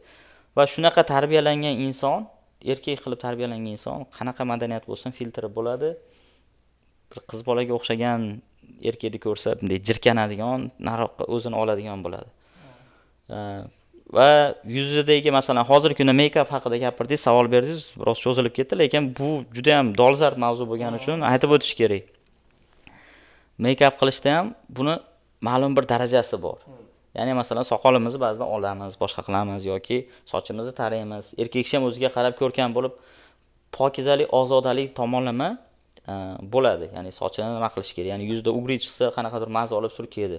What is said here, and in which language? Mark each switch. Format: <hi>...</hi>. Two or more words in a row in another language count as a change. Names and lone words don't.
<uz>Va shunaqa tarbiyalangan inson, erkak qilib tarbiyalangan inson qanaqa madaniyat bo'lsin filtri bo'ladi. Bir qiz bolaga o'xshagan erkakni ko'rsa, bunday jirkanadigan, nariroqqa o'zini oladigan bo'ladi. Va yuzidagi masalan hozirgi kunda make-up haqida gapirdingiz, savol berdingiz, biroz cho'zilib ketdi, lekin bu juda ham dolzarb mavzu bo'lgani uchun aytib o'tish kerak. Make-up qilishda ham buni ma'lum bir darajasi bor. Ya'ni masalan soqolimizni ba'zida olamiz, boshqa qilamiz yoki sochimizni taraymiz. Erkak kishi ham o'ziga qarab ko'rkam bo'lib, pokizalik, ozodalik tomonlama bo'ladi. Ya'ni sochini nima qilish kerak? Ya'ni yuzda ugri chiqsa, qanaqadir maza olib surkaydi.</uz>